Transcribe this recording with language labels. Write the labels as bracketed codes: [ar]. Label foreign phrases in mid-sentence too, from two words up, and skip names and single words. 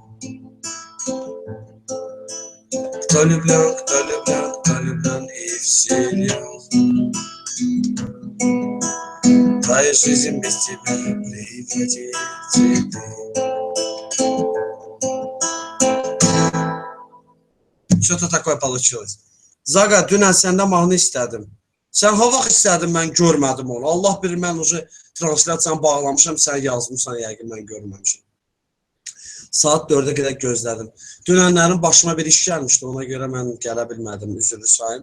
[ru] Кто влюблен и всерьез. Твоя жизнь без тебя превратит в цветы. Что-то такое получилось. [az] Zaga, dünən səndə mahnı istədim. Sən ha vaxt istədin, mən görmədim onu. Allah bilir, mən уже translasiyanı bağlamışam, sən yazmışsan, yəqin mən görməmişim. Saat 4-ə qədər gözlədim. Dünənlərin başıma bir iş gəlmişdi, ona görə mən gələ bilmədim, üzrlü sayın.